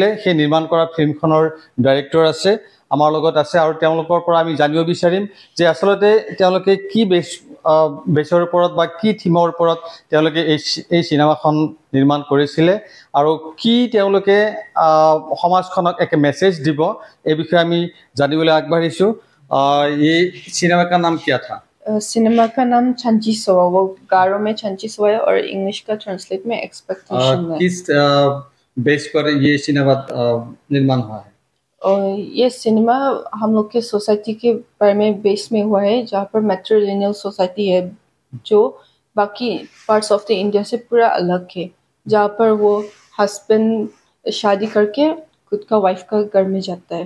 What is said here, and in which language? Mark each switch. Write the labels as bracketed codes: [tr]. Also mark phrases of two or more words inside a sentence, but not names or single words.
[as] সেই নিৰ্মাণ কৰা ফিল্মখনৰ ডাইৰেক্টৰ আছে আমাৰ লগত আছে আৰু তেওঁলোকৰ পৰা আমি জানিব বিচাৰিম যে আচলতে তেওঁলোকে কি বেছৰ ওপৰত বা কি থিমৰ ওপৰত তেওঁলোকে এই চিনেমাখন নিৰ্মাণ কৰিছিলে আৰু কি তেওঁলোকে সমাজখনক এক মেছেজ দিব এই বিষয়ে আমি জানিবলৈ আগবাঢ়িছোঁ এই [hi] सिनेमा का नाम क्या था सिनेमा का नाम छंचिसोवा वो गारो में छंचिसोवा है और इंग्लिश का ट्रांसलेट में एक्सपेक्टेशन है किस बेस पर ये सिनेमा निर्माण हुआ है और ये सिनेमा हम लोग के सोसाइटी के बारे में बेस में हुआ है जहाँ पर मैट्रिलिनियल सोसाइटी है जो बाकी [en] parts of the India [hi] से पूरा अलग है जहाँ पर वो हस्बैंड शादी करके खुद का वाइफ का घर में जाता है